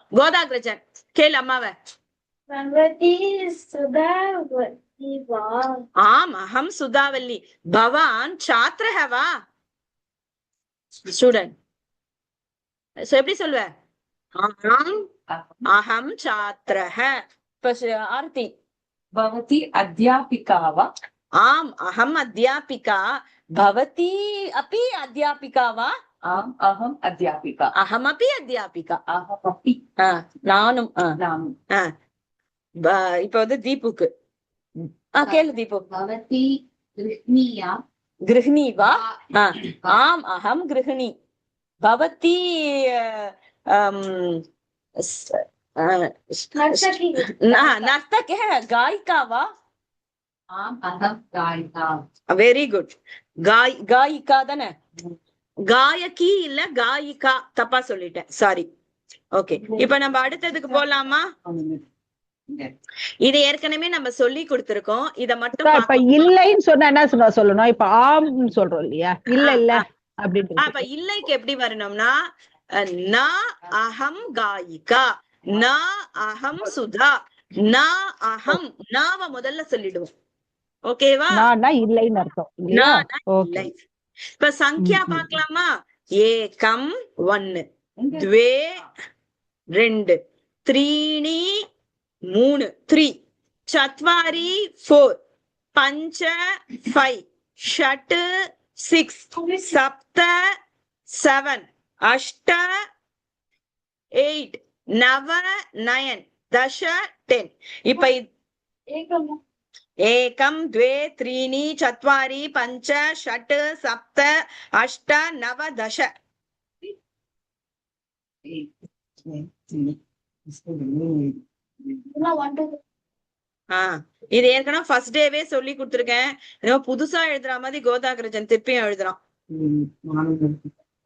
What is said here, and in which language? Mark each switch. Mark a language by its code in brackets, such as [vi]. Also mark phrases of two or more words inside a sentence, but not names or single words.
[ta] கோதாகிரஜன் கேளு அம்மாவை. [sa] आम्, अहम् [ta] சுதாவல்லி. [sa] भवान् छात्रः वा? [ta] ஸ்டூடெண்ட் எப்படி சொல்லுவ? [sa] आम्, अहम् छात्रः. [ta] இப்ப ஆர்த்தி. [sa] भवती अध्यापिका वा? आम्, अहम् अध्यापिका। भवती अपि अध्यापिका वा? आम् अहम् अध्यापिका. अहमपि अध्यापिका. अहमपि. [ta] நானும். नानु. இப்ப தீபுக்கு கேளு. தீபு. [sa] भवती गृह्णीया? गृहिणी वा? आम्, अहम् गृहिणी. भवती नर्तक गायिका वा? आम् अहं गायिका. [en] very good. [ta] காயிகா தானே? காயகி இல்ல காயிகா. தப்பா சொல்லிட்டேன், சாரி. ஓகே, இப்ப நம்ம அடுத்ததுக்கு போலாமா? இது ஏற்கனவே நம்ம சொல்லி கொடுத்திருக்கோம். இத மட்டும் இப்ப இல்லைன்னு சொன்னா என்ன சொல்லணும்? இப்ப ஆம் சொல்றோம் இல்லையா? இல்ல அப்படின்னு. அப்ப இல்லைக்கு எப்படி வரணும்னா, [sa] न अहम् गायिका, न अहम् सुधा, न अहम्. [ta] நாவ முதல்ல சொல்லிடுவோம். ஓகேவா? இல்லைன்னு அர்த்தம். இல்லை. இப்ப சங்கியா பாக்கலாமா? [sa] ஏகம் 1, द्वे 2, त्रीणि 3, 3, चत्वारि 4, पञ्च 5, षट् 6, सप्त 7, अष्ट 8, नव 9, दश 10. இப்ப एकं 2 त्रीणि 4 5 6 7 8 9 10. [ta] இது ஏற்கனவே [en] first day-ve [ta] சொல்லி கொடுத்துருக்கேன். புதுசா எழுதுற மாதிரி கோதாகிரஜன் திருப்பியும் எழுதுறான்.